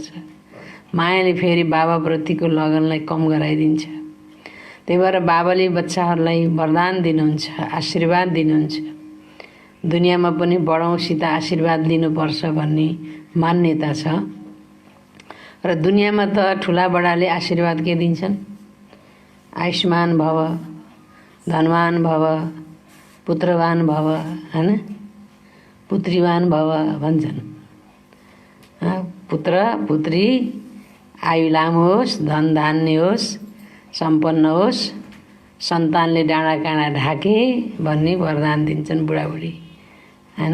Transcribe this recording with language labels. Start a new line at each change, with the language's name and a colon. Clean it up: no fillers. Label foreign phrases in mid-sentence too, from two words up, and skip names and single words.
Nepali: मायाले फेरि बाबाप्रतिको लगनलाई कम गराइदिन्छ। त्यही भएर बाबाले बच्चाहरूलाई वरदान दिनुहुन्छ, आशीर्वाद दिनुहुन्छ। दुनियाँमा पनि बडौँसित आशीर्वाद लिनुपर्छ भन्ने मान्यता छ। र दुनियाँमा त ठुला बडाले आशीर्वाद के दिन्छन्?
Sanskrit: आयुष्मान भव, धनवान भव, पुत्रवान भव,
Nepali: हैन?
Sanskrit: पुत्रीवान भव भन्छन्।
Nepali: पुत्र पुत्री आयु लामो होस्, धन धान्य होस्, सम्पन्न होस्, सन्तानले डाँडा काँडा ढाके भन्ने वरदान दिन्छन् बुढाबुढी, हैन?